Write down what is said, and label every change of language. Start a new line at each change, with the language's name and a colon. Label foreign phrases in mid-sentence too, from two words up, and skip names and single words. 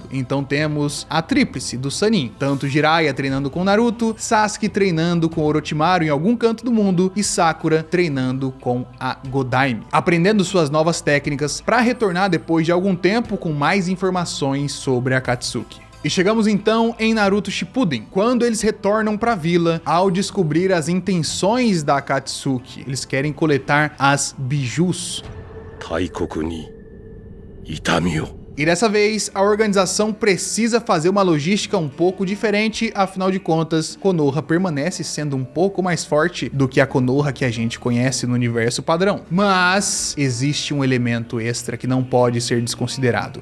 Portuguese: Então temos a tríplice do Sannin, tanto Jiraiya treinando com Naruto, Sasuke treinando com Orochimaru em algum canto do mundo e Sakura treinando com a Godaime, aprendendo suas novas técnicas para retornar depois de algum tempo com mais informações sobre a Akatsuki. E chegamos então em Naruto Shippuden, quando eles retornam para a vila ao descobrir as intenções da Akatsuki. Eles querem coletar as bijus.
Japanese: 大国に痛みを.
Portuguese: E dessa vez, a organização precisa fazer uma logística um pouco diferente, afinal de contas, Konoha permanece sendo um pouco mais forte do que a Konoha que a gente conhece no universo padrão. Mas existe um elemento extra que não pode ser desconsiderado.